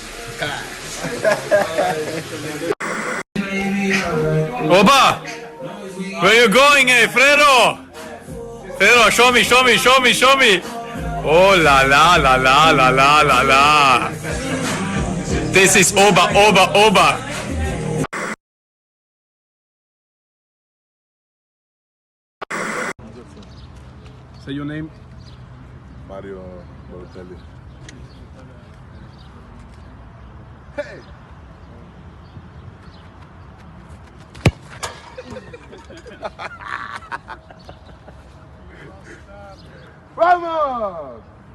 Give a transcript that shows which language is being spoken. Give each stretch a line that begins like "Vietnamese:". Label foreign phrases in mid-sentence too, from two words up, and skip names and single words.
English: Oba! Where you going, Fredo? Fredo, show me, show me, show me, show me. Oh la la la la la la la la. This is Oba, Oba, Oba. Say your name. Mario Balotelli. Vamos!